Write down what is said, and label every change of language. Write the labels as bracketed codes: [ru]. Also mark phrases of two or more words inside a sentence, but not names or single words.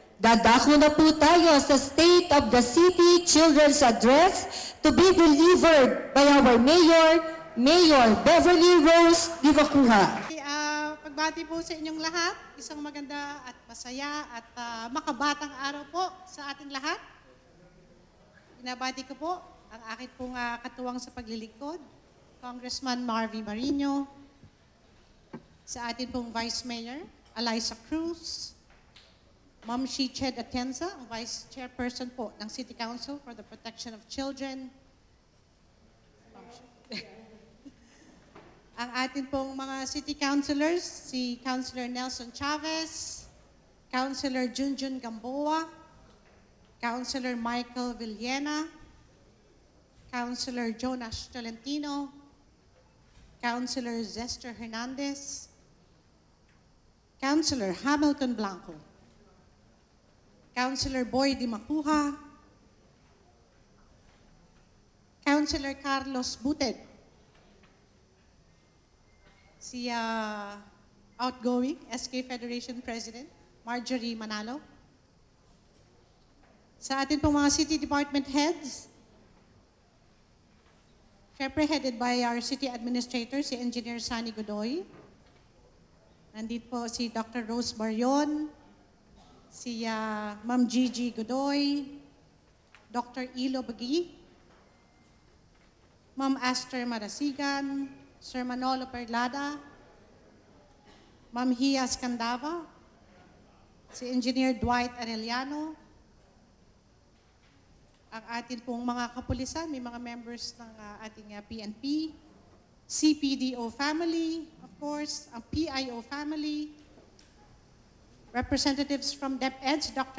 [tl] Dadako na po tayo sa State of the City Children's Address [en] to be delivered by our [tl] Mayor Beverly Rose Divacuja. Pagbati po sa inyong lahat, isang maganda at masaya at makabatang araw po sa ating lahat. Binabati ko po ang aking pong katuwang sa paglilingkod, Congressman Marvy Marino, sa ating pong Vice Mayor, Eliza Cruz, Ma'am Shiched Atienza, ang Vice Chairperson po ng City Council for the Protection of Children. Ang atin pong mga City Councilors, si Councilor Nelson Chavez, Councilor Junjun Gamboa, Councilor Michael Villena, Councilor Jonas Tolentino, Councilor Zester Hernandez, Councilor Hamilton Blanco, Councilor Boy Dimacuja, Councilor Carlos Buted, si outgoing SK Federation President Marjorie Manalo, sa atin pong mga [en] city department heads, [tl] syempre [en] headed by our city administrator, [tl] si Engineer Sani Godoy. Nandito po si Dr. Rose Barion, si Ma'am Gigi Godoy, Dr. Ilo Bagui, Ma'am Aster Marasigan, Sir Manolo Perlada, Ma'am Hia Scandava, si Engineer Dwight Arellano, ang atin pong mga kapulisan, may mga members ng ating PNP, CPDO family, [en] of course, [tl] ang PIO family, [en] representatives from DepEd, [tl] Dr.